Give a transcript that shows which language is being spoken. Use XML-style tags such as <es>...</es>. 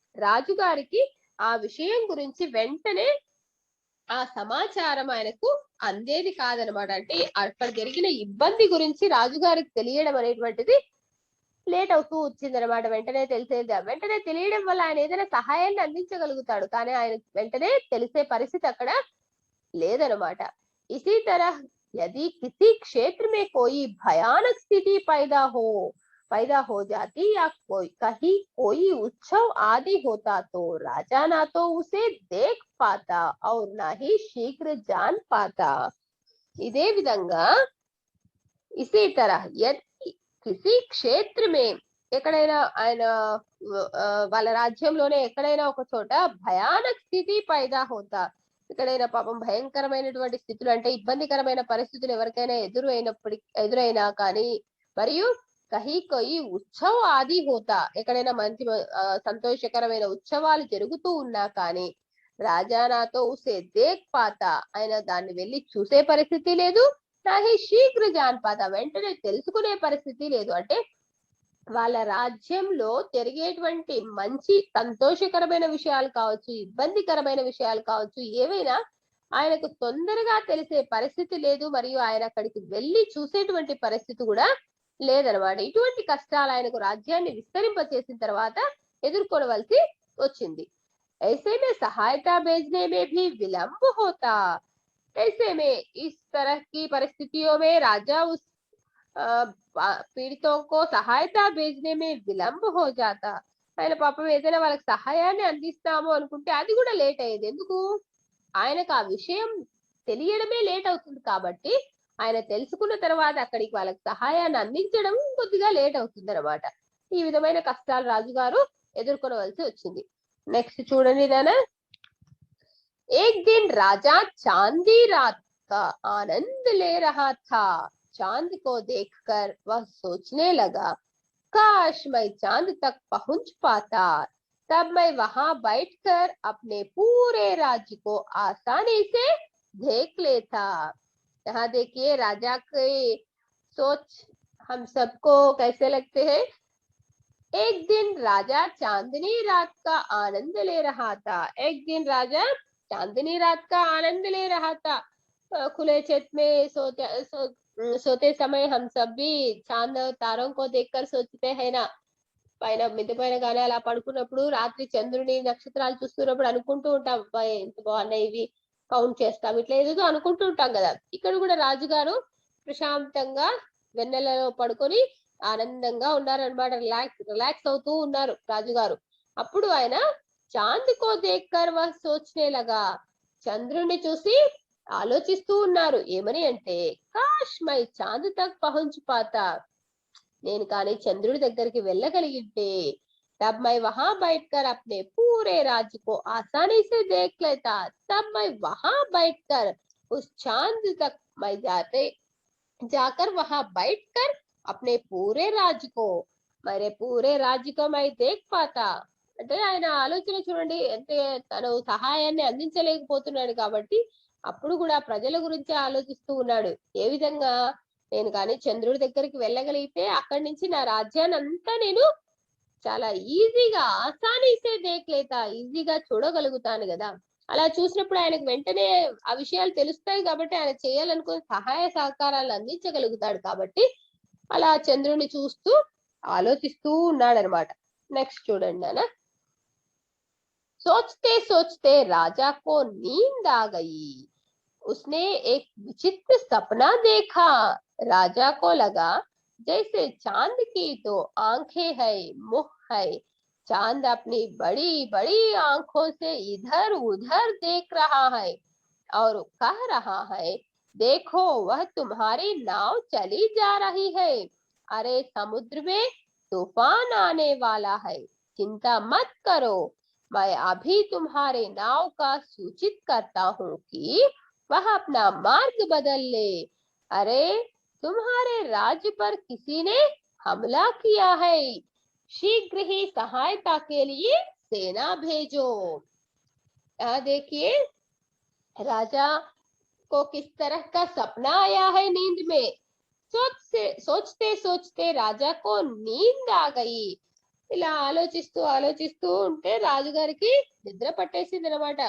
<te>రాజుగారికి ఆ విషయం గురించి వెంటనే ఆ సమాచారం ఆయనకు అందేది కాదనమాట. అంటే అక్కడ జరిగిన ఇబ్బంది గురించి రాజుగారికి తెలియడం అనేటువంటిది లేట్ అవుతూ వచ్చిందనమాట. వెంటనే తెలియడం వల్ల ఆయన ఏదైనా సహాయాన్ని అందించగలుగుతాడు, కానీ ఆయన వెంటనే తెలిసే పరిస్థితి అక్కడ లేదనమాట.</te> <hi>ఇసీ తరహ यदि किसी क्षेत्र में कोई भयानक स्थिति पैदा हो जाती या कहीं कोई उत्सव आदि होता तो राजा ना तो उसे देख पाता और ना ही शीघ्र जान पाता.</hi> <te>ఇదే విధంగా</te> <hi>ఇసీ తరహ यदि किसी क्षेत्र में,</hi> <te>ఎక్కడైనా ఆయన వాళ్ళ రాజ్యంలోనే ఎక్కడైనా ఒక చోట</te> <hi>భయానక్ స్థితి పైదా హోతా,</hi> <te>ఎక్కడైనా పాపం భయంకరమైనటువంటి స్థితులు అంటే ఇబ్బందికరమైన పరిస్థితులు ఎవరికైనా ఎదురైనా కానీ, మరియు</te> <hi>కహీ కొయి ఉత్సవ ఆది హోతా,</hi> <te>ఎక్కడైనా మంచి సంతోషకరమైన ఉత్సవాలు జరుగుతూ ఉన్నా కానీ,</te> <hi>రాజా నాతో ఉసే దేక్ పాతా,</hi> <te>ఆయన దాన్ని వెళ్ళి చూసే పరిస్థితి లేదు,</te> <hi>నాహి శీఘ్ర జాన్ పాతా,</hi> <te>వెంటనే తెలుసుకునే పరిస్థితి లేదు. అంటే వాళ్ళ రాజ్యంలో జరిగేటువంటి మంచి సంతోషకరమైన విషయాలు కావచ్చు, ఇబ్బందికరమైన విషయాలు కావచ్చు, ఏవైనా ఆయనకు తొందరగా తెలిసే పరిస్థితి లేదు, మరియు ఆయన అక్కడికి వెళ్ళి చూసేటువంటి పరిస్థితి కూడా లేదనమాట. ఇటువంటి కష్టాలు ఆయనకు రాజ్యాన్ని విస్తరింప చేసిన తర్వాత ఎదుర్కొనవలసి వచ్చింది.</te> <hi>ऐसे में सहायता भेजने में भी विलंब होता. ऐसे में इस तरह की परिस्थितियों में राजा उस పీడితో సహాయత भेजने में విలంబ हो जाता.</hi> <te>ఆయన పాపం ఏదైనా వాళ్ళకి సహాయాన్ని అందిస్తాము అనుకుంటే అది కూడా లేట్ అయ్యేది. ఎందుకు? ఆయనకు ఆ విషయం తెలియడమే లేట్ అవుతుంది కాబట్టి ఆయన తెలుసుకున్న తర్వాత అక్కడికి వాళ్ళకి సహాయాన్ని అందించడం కొద్దిగా లేట్ అవుతుందన్నమాట. ఈ విధమైన కష్టాలు రాజుగారు ఎదుర్కొనవలసి వచ్చింది. నెక్స్ట్ చూడండి నాన్న.</te> <hi>एक दिन राजा चांदी रात का आनंद ले रहा था. चांद को देखकर वह सोचने लगा, काश मैं चांद तक पहुंच पाता, तब मैं वहां बैठकर अपने पूरे राज्य को आसानी से देख लेता. यहाँ देखिए राजा की सोच हम सबको कैसे लगते हैं. एक दिन राजा चांदनी रात का आनंद ले रहा था. एक दिन राजा चांदनी रात का आनंद ले रहा था. खुले छत में सोते समय हम सब भी चांद तारों को देखकर सोचते हैं ना.</hi> <te>పైన మిద్దె పైన గానీ అలా పడుకున్నప్పుడు రాత్రి చంద్రుని నక్షత్రాలు చూస్తున్నప్పుడు అనుకుంటూ ఉంటాం, అబ్బాయి ఎంత బాగున్నాయి ఇవి, కౌంట్ చేస్తాం, ఇట్లా ఏదేదో అనుకుంటూ ఉంటాం కదా. ఇక్కడ కూడా రాజుగారు ప్రశాంతంగా వెన్నెలలో పడుకొని ఆనందంగా ఉన్నారనమాట. రిలాక్స్ అవుతూ ఉన్నారు రాజుగారు. అప్పుడు ఆయన</te> <hi>చాంద్ కో దేక్కర్ వహ్ సోచ్నే లగా,</hi> <te>చంద్రుణ్ణి చూసి ఆలోచిస్తూ ఉన్నారు.</te> <hi>ఏమని అంటే, కాష్ మై చాంద్ తక్ పహుంచ్ పాతా,</hi> <te>నేను కానీ చంద్రుడి దగ్గరికి వెళ్ళగలిగితే,</te> <hi>तब मैं वहां बैठकर अपने पूरे राज्य को आसानी से देख लेता. तब मैं वहां बैठकर उस चांद तक मैं जाकर वहां बैठकर अपने पूरे राज्य को, मेरे पूरे राज्य को मैं देख पाता.</hi> <te>అంటే ఆయన ఆలోచన చూడండి, అంటే తను సహాయాన్ని అందించలేకపోతున్నాడు కాబట్టి అప్పుడు కూడా ప్రజల గురించి ఆలోచిస్తూ ఉన్నాడు. ఏ విధంగా, నేను కానీ చంద్రుడి దగ్గరికి వెళ్ళగలిగితే అక్కడి నుంచి నా రాజ్యాన్ని అంతా నేను చాలా ఈజీగా</te> <hi>ఆసానీసే దేఖ్లేతా,</hi> <te>ఈజీగా చూడగలుగుతాను కదా. అలా చూసినప్పుడు ఆయనకు వెంటనే ఆ విషయాలు తెలుస్తాయి కాబట్టి ఆయన చేయాలనుకున్న సహాయ సహకారాలు అందించగలుగుతాడు కాబట్టి అలా చంద్రుని చూస్తూ ఆలోచిస్తూ ఉన్నాడనమాట. నెక్స్ట్ చూడండి నాన్న.</te> <hi>सोचते सोचते राजा को नींद आ गई. उसने एक विचित्र सपना देखा. राजा को लगा जैसे चांद की दो आंखें है, मुंह है. चांद अपनी बड़ी बड़ी आंखों से इधर उधर देख रहा है और कह रहा है, देखो वह तुम्हारी नाव चली जा रही है. अरे समुद्र में तूफान आने वाला है, चिंता मत करो, मैं अभी तुम्हारे नाव का सूचित करता हूँ कि वह अपना मार्ग बदल ले. अरे तुम्हारे राज्य पर किसी ने हमला किया है, शीघ्र ही सहायता के लिए सेना भेजो. यहाँ देखिए राजा को किस तरह का सपना आया है नींद में. सोचते सोचते राजा को नींद आ गई.</hi> <te>ఇలా ఆలోచిస్తూ ఆలోచిస్తూ ఉంటే రాజుగారికి నిద్ర పట్టేసింది అనమాట.</te>